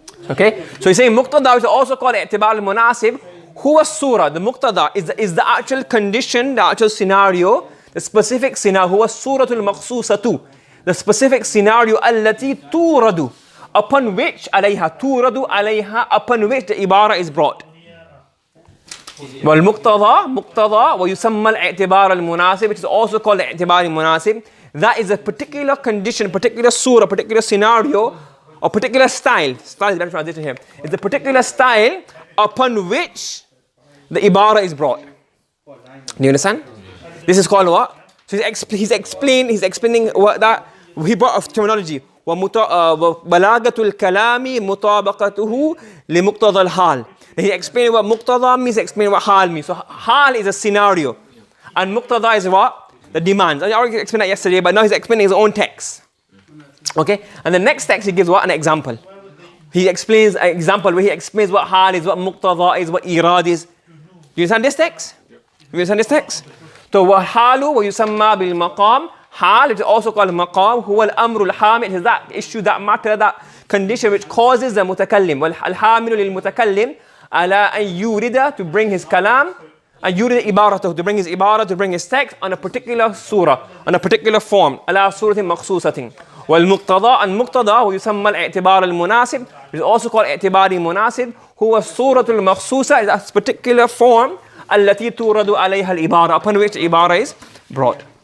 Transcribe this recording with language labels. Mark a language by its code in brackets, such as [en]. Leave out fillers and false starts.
[en] Okay, so he's saying muqtada is also called i'tibar al-munasib. [ar] Huwa surah, [en] the muqtada is the actual condition, the actual scenario, the specific scenario. [ar] Huwa suratul maqsusatu, [en] the specific scenario [ar] التي تورد, [en] upon which [ar] عليها تورد عليها, [en] upon which the ibara is brought. [ar] والمقتضى مقتضى ويسمى الاعتبار المناسب, [en] which is also called [ar] الاعتبار المناسب. [en] That is a particular condition, particular surah, particular scenario, or particular style. Style is better translation here. It's a particular style upon which the ibara is brought. Do you understand? This is called what? So he's explaining what that he brought of terminology. [ar] وبلاغة الكلام مطابقته لمقتضى الحال. [en] He explained what muqtada means, he explained what hal means. So hal is a scenario, and muqtada is what? The demands. I already explained that yesterday, but now he's explaining his own text. Okay? And the next text he gives what? An example. He explains an example where he explains what hal is, what muqtada is, what irad is. Do you understand this text? Do you understand this text? So [ar] والحال ويسمى بالمقام. [en] Hal, it is also called maqam. [ar] هو الأمر الحامل. [en] It is that issue, that matter, that condition which causes the متكلم. [ar] الحامل للمتكلم على أن يورد, [en] to bring his kalam, and [ar] يورد عبارته, [en] to bring his عبارة, to bring his text on a particular surah, on a particular form. [ar] على صورة مخصوصة. والمقتضى, المقتضى ويسمى الاعتبار المناسب. [en] It is also called [ar] اعتبار مناسب. هو الصورة المخصوصة, [en] is that particular form [ar] التي تورد عليها العبارة, [en] upon which the عبارة is brought.